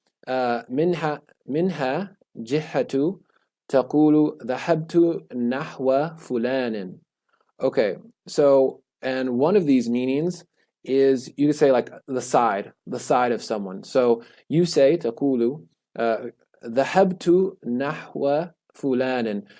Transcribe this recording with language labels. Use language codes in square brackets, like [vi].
[ar] منها جهة تقول ذهبت نحو فلان. [en] Okay, so, and one of these meanings is, you could say, like the side of someone. So you say [ar] تقول ذهبت نحو فلان.